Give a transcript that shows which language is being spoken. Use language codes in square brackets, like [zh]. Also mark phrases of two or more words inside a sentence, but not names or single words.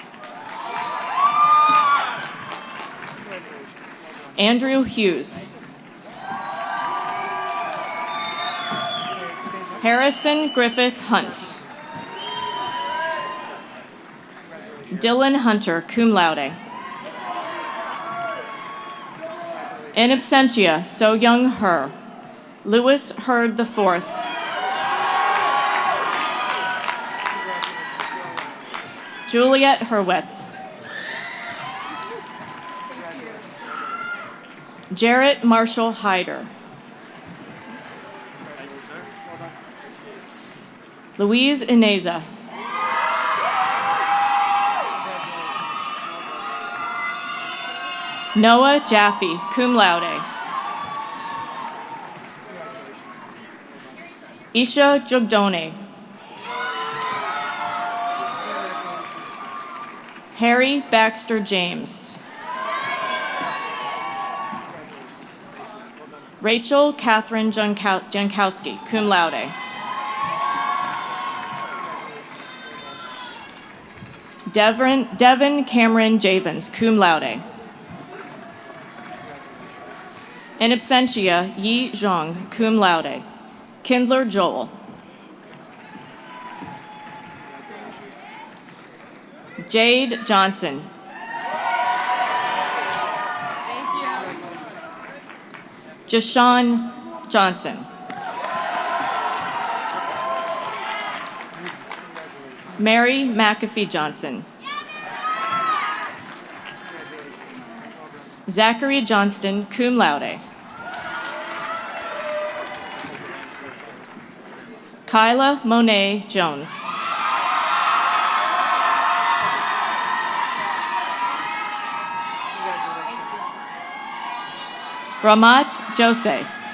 [en] Andrew Hughes. Harrison Griffith Hunt. Dylan Hunter, [la] cum laude. In absentia, [en] So Young Her. Lewis Hurd IV. Juliet Hurwitz. Jarrett Marshall Hyder. Louise Ineza. Noah Jaffe, [la] cum laude. [en] Isha Jogdone. Harry Baxter James. Rachel Catherine Jankowski, [la] cum laude. [en] Devin Cameron Javens, [la] cum laude. In absentia, [en] Yi Zhang, [la] cum laude. [en] Kindler Joel. Jade Johnson. Jashawn Johnson. Mary McAfee Johnson. Zachary Johnston, [la] cum laude. [en] Kyla Monet Jones. Ramat Jose.